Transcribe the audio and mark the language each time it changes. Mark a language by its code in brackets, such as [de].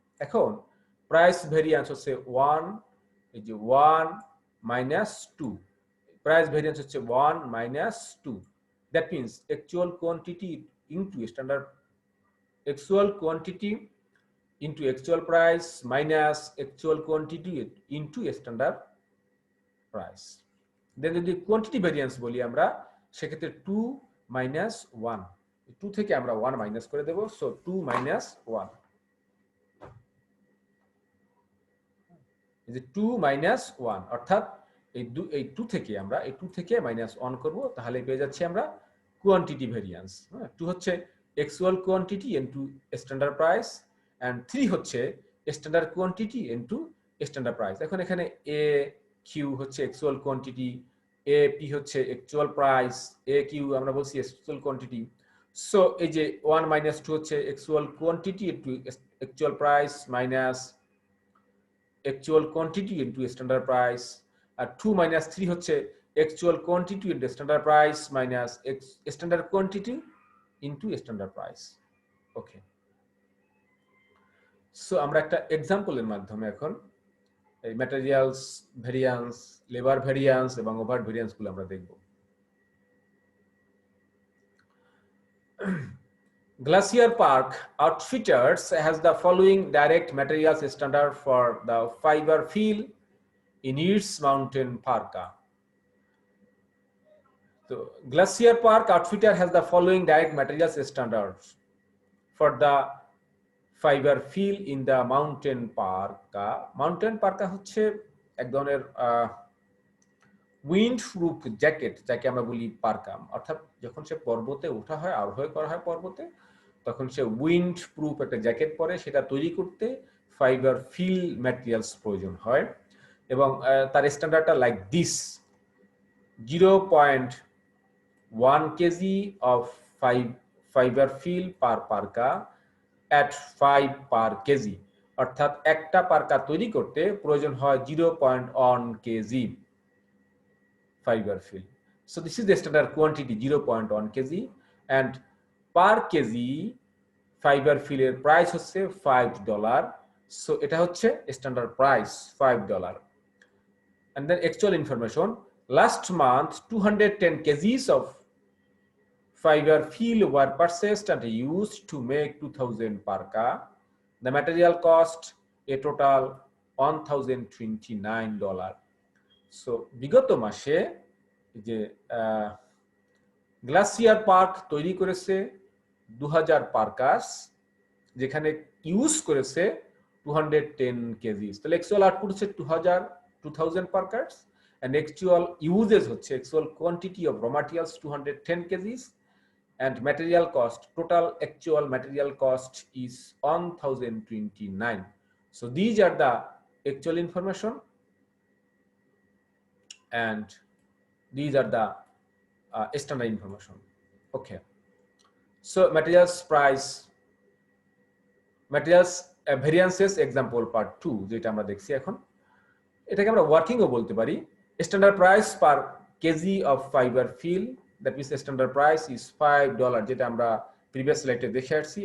[bn] এখন price variance হচ্ছে 1, এই যে 1 minus 2, প্রাইস ভেরিয়েন্স হচ্ছে 1 minus 2, [en] that means actual quantity into standard, actual quantity into actual price minus actual quantity into standard price. [bn] দেন যদি quantity variance বলি আমরা, সেক্ষেত্রে 2 minus 1, 2 থেকে আমরা 1 মাইনাস করে দেব, সো 2 minus 1, এই যে 2 minus 1, অর্থাৎ এই 2 থেকে আমরা এই 2 থেকে মাইনাস 1 করব, তাহলে পেয়ে যাচ্ছি আমরা কোয়ান্টিটি ভেরিয়েন্স। 2 হচ্ছে actual quantity into standard price, and 3 হচ্ছে standard quantity into standard price. এখন এখানে এ কিউ হচ্ছে অ্যাকচুয়াল কোয়ান্টিটি, এ পি হচ্ছে অ্যাকচুয়াল প্রাইস, এ কিউ আমরা বলছি অ্যাকচুয়াল কোয়ান্টিটি। সো এই যে 1 minus 2 হচ্ছে actual quantity into actual price minus [en] actual quantity into standard price, [bn] আর 2 minus 3 হচ্ছে actual quantity into standard price minus standard quantity into standard price, ওকে। So আমরা একটা এক্সাম্পলের মাধ্যমে এখন এই ম্যাটেরিয়ালস ভেরিয়েন্স, লেবার ভেরিয়েন্স এবং ওভারহেড ভেরিয়েন্স গুলো আমরা দেখব। [en] Glacier Park Outfitters has the following direct materials standard for the fiber fill in its mountain parka. So Glacier Park Outfitter has the following direct materials standards for the fiber fill in the mountain parka. [bn] Mountain parka হচ্ছে এক ধরনের wind proof jacket, যাকে আমরা বলি Parker, অর্থাৎ যখন সে পর্বতে ওঠা হয়, আরোহণ করা হয় পর্বতে, তখন সে উইন্ড প্রুফ একটা জ্যাকেট পরে, সেটা তৈরি করতে ফাইবার ফিল ম্যাটেরিয়ালস প্রয়োজন হয়, এবং তার স্ট্যান্ডার্ডটা like this: [en] 0.1 kg of fiber fill per parka at 5 per kg, [bn] অর্থাৎ একটা পার্কা তৈরি করতে প্রয়োজন হয় 0.1 kg fiber fill. [en] So this is the standard quantity, 0.1 kg, and per kg fiber fill [bn] এর প্রাইস হচ্ছে [en] $5. [bn] So এটা হচ্ছে standard price $5. [en] And then actual information: last month 210 kgs of fiber fill were purchased and used to make 2000 parka. The material cost a total $1029. [bn] So বিগত মাসে যে glacier park তৈরি করেছে 2000 parkas, যেখানে ইউজ করেছে 210 কেজি। তাহলে অ্যাকচুয়াল আউটপুট হচ্ছে 2000 parkas, and actual uses হচ্ছে actual quantity of raw materials 210 kgs, [en] and material cost, total actual material cost is 1029. So these are the actual information, and these are the standard information, okay. [bn] So materials price, materials variances example part 2 যেটা আমরা দেখছি এখন, এটাকে আমরা working ও বলতে পারি। Standard price per KG of fibre feel, that means standard price is $5, যেটা আমরা প্রিভিয়াস স্লাইডে দেখে আসছি।